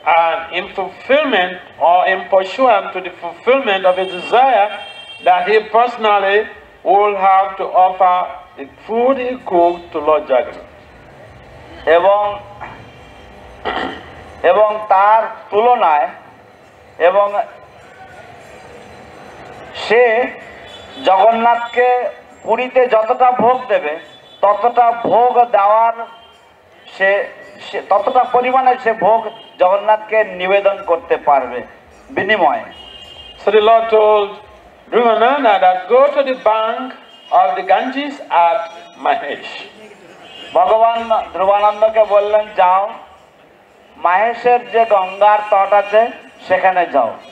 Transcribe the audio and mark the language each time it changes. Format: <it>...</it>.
<en>And in fulfillment or in pursuant to the fulfillment of his desire, that he personally will have to offer the food he cooked to Lord Jagannath.</en> <bn>এবং তার তুলনায় এবং সে জগন্নাথকে পুরীতে যতটা ভোগ দেবে ততটা ভোগ দেওয়ার সে ততটা পরিমাণে সে ভোগ জগন্নাথকে নিবেদন করতে পারবে বিনিময়ে।</bn> <en>So the Lord told Dhruvananda that go to the bank of the Ganges at Mahesh.</en> <bn>ভগবান ধ্রুবানন্দকে বললেন যাও মাহেশের যে গঙ্গার তট আছে সেখানে যাও।</bn>